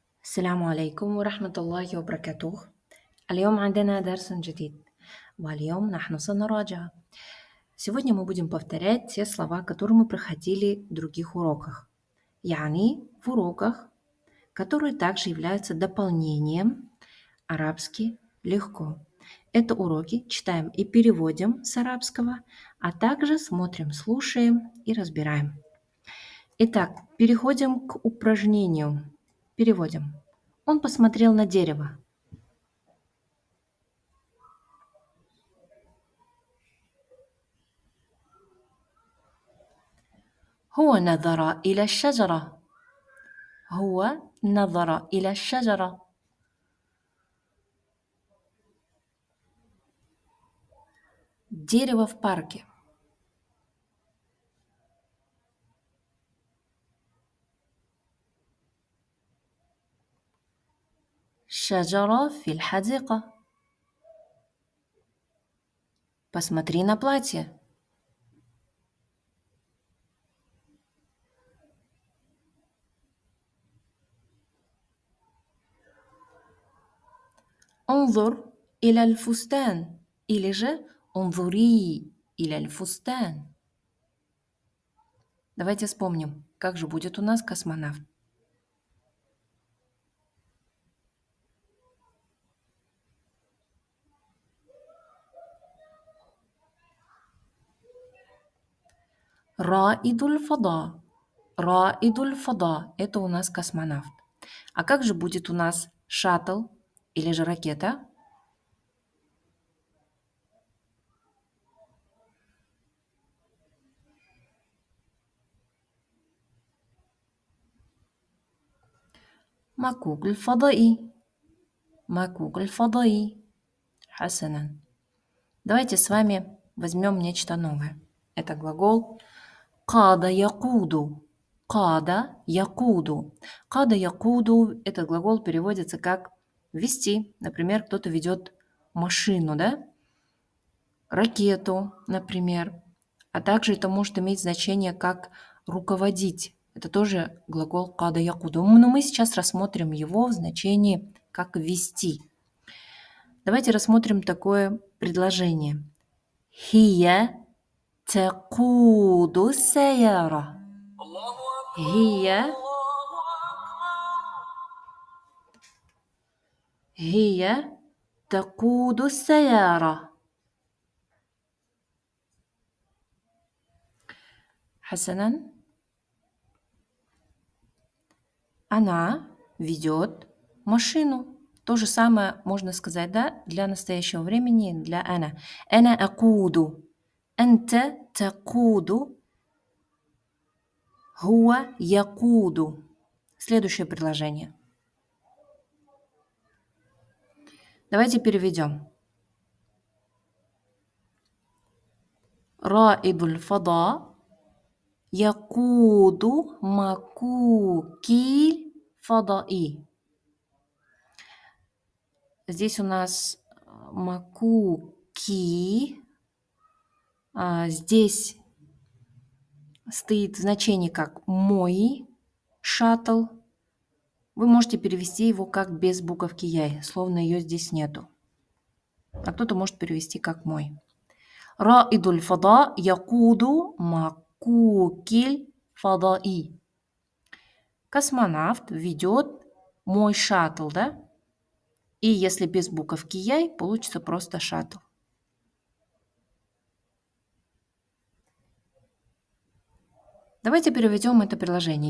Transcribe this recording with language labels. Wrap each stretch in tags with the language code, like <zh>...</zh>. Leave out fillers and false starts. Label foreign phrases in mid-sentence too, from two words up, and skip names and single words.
<ar>السلام عليكم ورحمة الله وبركاته. اليوم عندنا درس جديد، واليوم نحن سنراجع.</ar> <ru>Сегодня мы будем повторять те слова, которые мы проходили в других уроках. Yani в уроках, которые также являются дополнением арабский легко. Это уроки читаем и переводим с арабского, а также смотрим, слушаем и разбираем. Итак, переходим к упражнению. Переводим. Он посмотрел на дерево.</ru> <ar>هو نظر إلى الشجرة. هو نظر إلى الشجرة.</ar> <ru>Дерево в парке.</ru> <ar>شجرة في الحديقة.</ar> <ru>Посмотри на платье.</ru> <ar>انظر إلى الفستان.</ar> <ru>Или же</ru> <ar>انظري إلى الفستان.</ar> <ru>Давайте вспомним, как же будет у нас космонавт.</ru> <ar>رائد الفضاء. رائد الفضاء –</ar> <ru>это у нас космонавт. А как же будет у нас шаттл или же ракета?</ru> <ar>مكوك الفضائي. مكوك الفضائي. حسنا.</ar> <ru>Давайте с вами возьмем нечто новое. Это глагол</ru> <ar>قاد يقود. قاد يقود. قاد يقود.</ar> <ru>Этот глагол переводится как вести. Например, кто-то ведет машину, да? Ракету, например. А также это может иметь значение как руководить. Это тоже глагол</ru> <ar>قاد يقود.</ar> <ru>Но мы сейчас рассмотрим его в значении как вести. Давайте рассмотрим такое предложение.</ru> <ar>هي تقود السيارة. هي تقود السيارة. حسنا.</ar> <ru>Она ведет машину. То же самое можно сказать, да, для настоящего времени, для أنا.</ru> <ar>أنا أقود. أنت تقود. هو يقود.</ar> <ru>Следующее предложение. Давайте переведем.</ru> <ar>رائد الفضاء يقود مكوكي فضائي.</ar> <ru>Здесь у нас макуки. Здесь стоит значение как мой шаттл. Вы можете перевести его как без буковки яй, словно ее здесь нету. А кто-то может перевести как мой.</ru> <ar>رائد الفضاء يقود مكوكي فضائي.</ar> <ru>Космонавт ведет мой шаттл, да? И если без буковки яй, получится просто шаттл. Давайте переведем это предложение.</ru>